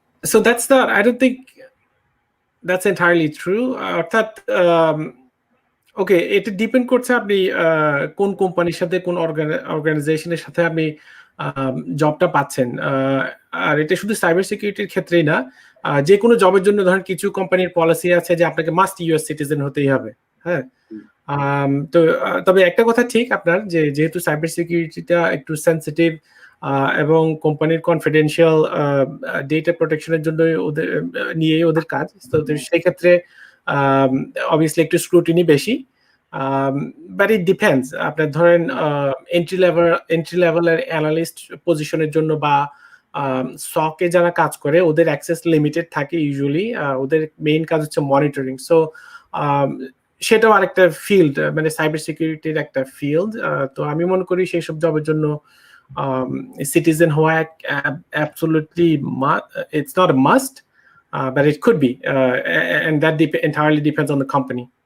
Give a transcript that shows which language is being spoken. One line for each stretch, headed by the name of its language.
English: So I don't think that's entirely true.
Bangla: অর্থাৎ ওকে, এটা depend করছে আপনি কোন কোম্পানির সাথে, কোন অর্গানাইজেশনের সাথে আপনি জবটা পাচ্ছেন। আর এটা শুধু সাইবার সিকিউরিটির ক্ষেত্রেই না, যে কোনো জবের জন্য ধরেন কিছু কোম্পানির পলিসি আছে যে আপনাকে মাস্ট ইউএস সিটিজেন হতেই হবে। হ্যাঁ, তো তবে একটা কথা ঠিক আপনার, যে যেহেতু সাইবার সিকিউরিটিটা একটু সেন্সিটিভ এবং কোম্পানির কনফিডেন্সিয়াল ডেটা প্রোটেকশনের জন্য নিয়েই ওদের কাজ, তো সেই ক্ষেত্রে অবভিয়াসলি একটু স্ক্রুটিনি বেশি।
English: but it depends,
Bangla: আপনার ধরেন এন্ট্রি লেভেলের অ্যানালিস্ট পজিশনের জন্য বা সকে যারা কাজ করে ওদের অ্যাক্সেস লিমিটেড থাকে ইউজুয়ালি, ওদের মেইন কাজ হচ্ছে মনিটরিং। সো সেটাও আরেকটা ফিল্ড, মানে সাইবার সিকিউরিটির একটা ফিল্ড। তো আমি মনে করি সেই সব জবের জন্য
English: citizen
Bangla: হওয়া
English: absolutely it's not a must, but it could be, and that entirely depends on the company.